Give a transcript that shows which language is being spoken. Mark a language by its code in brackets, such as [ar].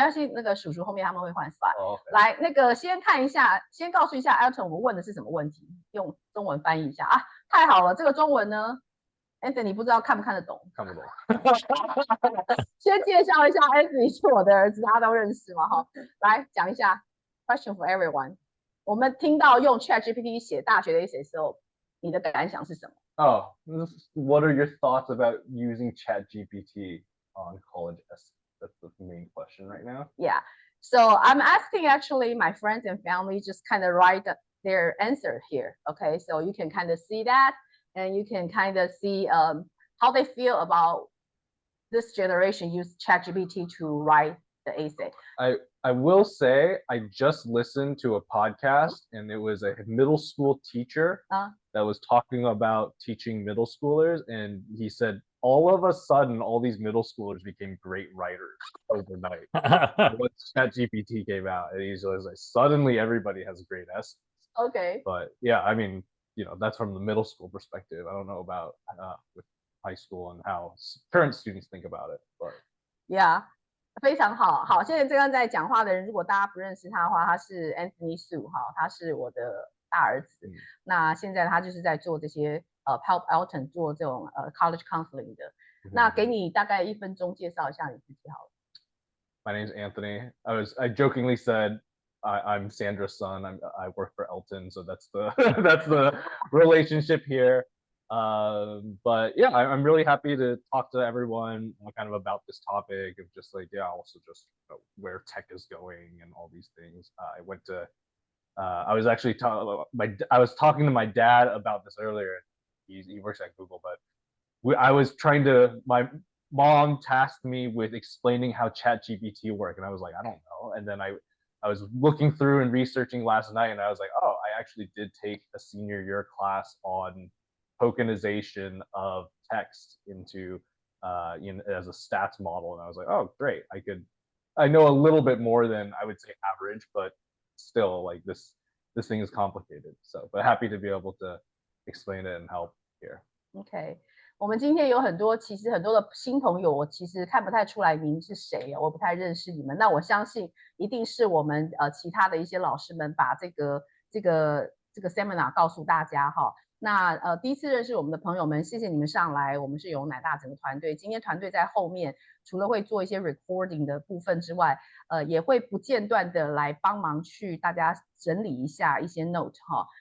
[zh] 没关系，那个叔叔后面他们会换 slide。 [en] Okay. [zh] 来，那个先看一下，先告诉一下 Elton 我们问的是什么问题，用中文翻译一下啊。太好了，这个中文呢 ，Anthony 不知道看不看得懂？看不懂。先介绍一下 Anthony 是我的儿子，大家都认识嘛哈。来讲一下 ， [en] question for everyone。 [zh] 我们听到用 ChatGPT 写大学的 essay 的时候，你的感想是什么？ [en] Oh, what are your thoughts about using ChatGPT on college essays? That's the main question right now. Yeah. So I'm asking actually my friends and family just kind of write their answer here. Okay. So you can kind of see that, and you can kind of see how they feel about this generation use ChatGPT to write the essay. I will say I just listened to a podcast, and it was a middle school teacher that was talking about teaching middle schoolers, and he said all of a sudden all these middle schoolers became great writers overnight once ChatGPT came out, and he's like suddenly everybody has great essays. Okay. But yeah, I mean, that's from the middle school perspective. I don't know about with high school and how current students think about it, but yeah. [zh] 非常好，好，现在这个在讲话的人，如果大家不认识他的话，他是 Anthony Su 哈，他是我的大儿子。那现在他就是在做这些 [en] help [zh] Elton 做这种 [en] college counseling [zh] 的。那给你大概1分钟介绍一下你自己好了。 [en] My name is Anthony. I jokingly said I'm Sandra's son. I work for Elton, so that's the relationship here. But yeah, I'm really happy to talk to everyone kind of about this topic of just like, yeah, also just where tech is going and all these things. I went to, I was actually I was talking to my dad about this earlier. He works at Google, but I was trying to, my mom tasked me with explaining how ChatGPT worked, and I was like, I don't know. And then I was looking through and researching last night, and I was like, oh, I actually did take a senior year class on tokenization of text into as a stats model, and I was like, oh, great, I know a little bit more than I would say average, but still, like this thing is complicated. So, but happy to be able to explain it and help here. [zh] OK， 我们今天有其实很多的新朋友，我其实看不太出来您是谁，我不太认识你们。那我相信一定是我们其他的一些老师们把这个 seminar 告诉大家哈。那第一次认识我们的朋友们，谢谢你们上来。我们是由乃大整个团队，今天团队在后面，除了会做一些 recording 的部分之外，也会不间断的来帮忙去大家整理一下一些 note 哈。